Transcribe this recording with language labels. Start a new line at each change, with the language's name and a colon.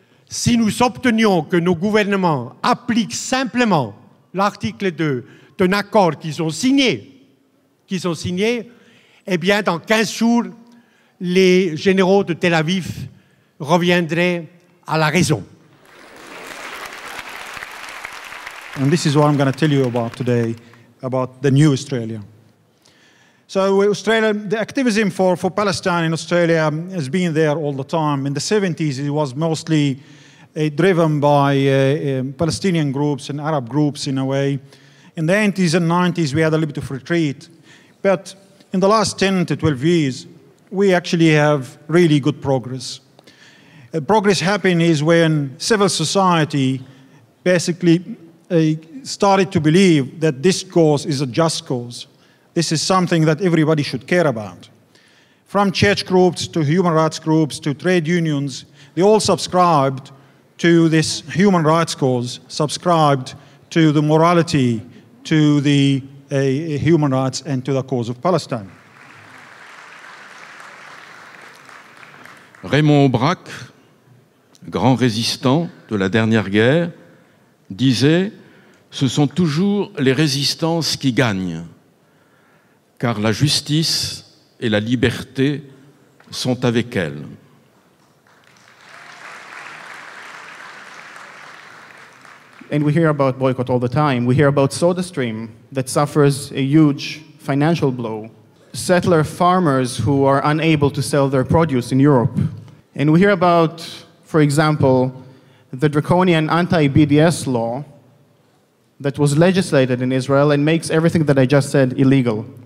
French: Si nous obtenions que nos gouvernements appliquent simplement l'article 2 d'un accord qu'ils ont signé, eh bien, dans 15 jours, les généraux de Tel Aviv reviendrait à la raison.
English: And this is what I'm going to tell you about today, about the new Australia. So Australia, the activism for Palestine in Australia has been there all the time. In the 70s, it was mostly driven by Palestinian groups and Arab groups in a way. In the 80s and 90s, we had a little bit of retreat. But in the last 10 to 12 years, we actually have really good progress. Progress happened is when civil society basically started to believe that this cause is a just cause. This is something that everybody should care about. From church groups to human rights groups to trade unions, they all subscribed to this human rights cause, subscribed to the morality, to the human rights and to the cause of Palestine.
French: Raymond Aubrac, grand résistant de la dernière guerre, disait « Ce sont toujours les résistances qui gagnent, car la justice et la liberté sont avec elles. »
English: And we hear about boycott all the time. We hear about SodaStream that suffers a huge financial blow. Settler farmers who are unable to sell their produce in Europe. And we hear about, for example, the draconian anti-BDS law that was legislated in Israel and makes everything that I just said illegal.